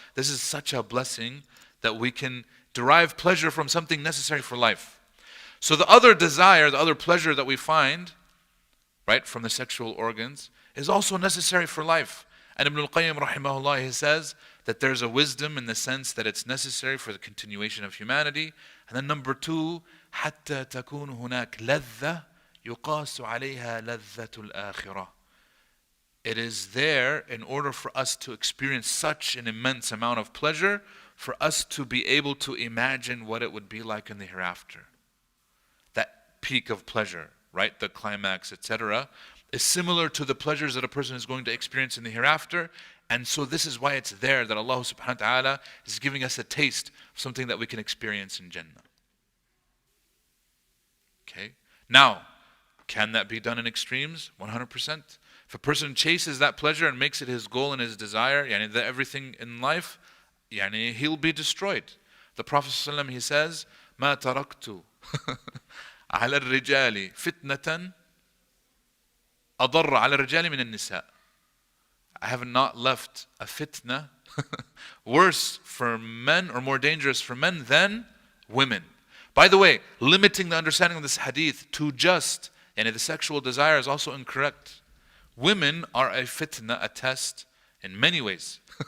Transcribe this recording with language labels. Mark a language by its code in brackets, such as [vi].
[en] This is such a blessing that we can derive pleasure from something necessary for life. So the other desire, the other pleasure that we find, right, from the sexual organs, is also necessary for life. And Ibn al-Qayyim rahimahullah, he says that there's a wisdom in the sense that it's necessary for the continuation of humanity. And then number two, [ar] حتى تكون هناك لذة يقاس عليها لذة الآخرة. [en] It is there in order for us to experience such an immense amount of pleasure, for us to be able to imagine what it would be like in the hereafter. That peak of pleasure, right, the climax, etc., is similar to the pleasures that a person is going to experience in the hereafter. And so this is why it's there that Allah subhanahu wa ta'ala is giving us a taste of something that we can experience in Jannah. Okay? Now, can that be done in extremes? 100%. If a person chases that pleasure and makes it his goal and his desire, everything in life, he'll be destroyed. The Prophet ﷺ, he says, [ar] مَا تَرَكْتُ عَلَى الرِّجَالِ فِتْنَةً أَضَرَّ عَلَى الرِّجَالِ مِنَ النِّسَاءِ. [en] I have not left a fitna worse for men or more dangerous for men than women. By the way, limiting the understanding of this hadith to just the sexual desire is also incorrect. Women are a fitna, a test, in many ways.